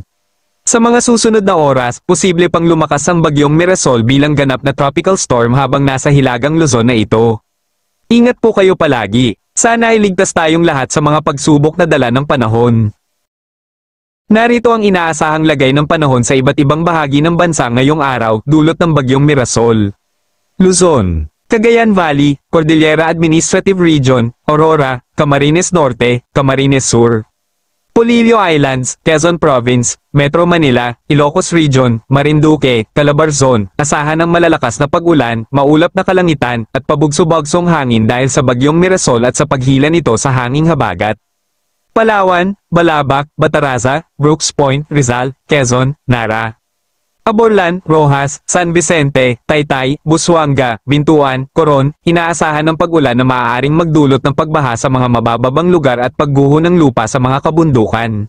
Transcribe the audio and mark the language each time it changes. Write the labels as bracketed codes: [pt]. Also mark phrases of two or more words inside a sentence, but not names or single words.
[tl] Sa mga susunod na oras, posible pang lumakas ang bagyong Mirasol bilang ganap na [en] tropical storm [tl] habang nasa hilagang Luzon na ito. Ingat po kayo palagi. Sana ay ligtas tayong lahat sa mga pagsubok na dala ng panahon. Narito ang inaasahang lagay ng panahon sa iba't ibang bahagi ng bansa ngayong araw, dulot ng bagyong Mirasol. Luzon, Cagayan Valley, Cordillera Administrative Region, Aurora, Camarines Norte, Camarines Sur. Polillo Islands, Quezon Province, Metro Manila, Ilocos Region, Marinduque, Calabarzon, asahan ng malalakas na pag-ulan, maulap na kalangitan, at pabugso-bagsong hangin dahil sa bagyong Mirasol at sa paghila nito sa hanging habagat. Palawan, Balabac, Bataraza, Brooks Point, Rizal, Quezon, Nara. Aborlan, Rojas, San Vicente, Taytay, Busuanga, Bintuan, Coron, inaasahan ng pag-ulan na maaaring magdulot ng pagbaha sa mga mabababang lugar at pagguho ng lupa sa mga kabundukan.